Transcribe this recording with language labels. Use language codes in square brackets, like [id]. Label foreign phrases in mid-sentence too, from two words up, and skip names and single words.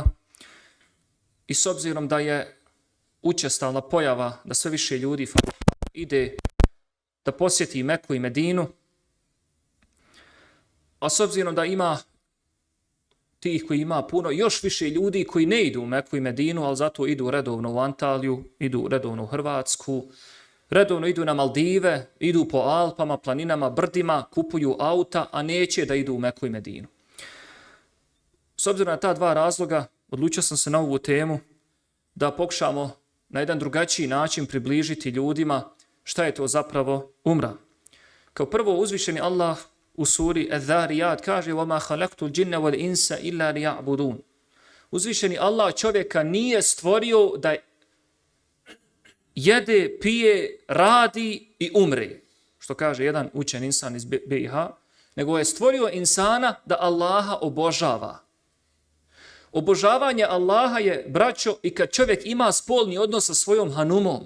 [bs] I s obzirom da je učestala pojava da sve više ljudi ide da posjeti Meku i Medinu, a s obzirom da ima tih koji ima puno, još više ljudi koji ne idu u Meku i Medinu, ali zato idu redovno u Antaliju, idu redovno u Hrvatsku, redovno idu na Maldive, idu po Alpama, planinama, brdima, kupuju auta, a neće da idu u Meku i Medinu. S obzirom na ta dva razloga, odlučio sam se na ovu temu da pokušamo na jedan drugačiji način približiti ljudima šta je to zapravo umra. Kao prvo, uzvišeni Allah u suri Az-Zariyat kaže [ar] وَمَا خَلَقْتُ الْجِنَّ وَالْإِنسَ إِلَّا لِيَعْبُدُونَ. [bs] Uzvišeni Allah čovjeka nije stvorio da jede, pije, radi i umre, što kaže jedan učen insan iz BiH, nego je stvorio insana da Allaha obožava. Obožavanje Allaha je, braćo, i kad čovjek ima spolni odnos sa svojom hanumom.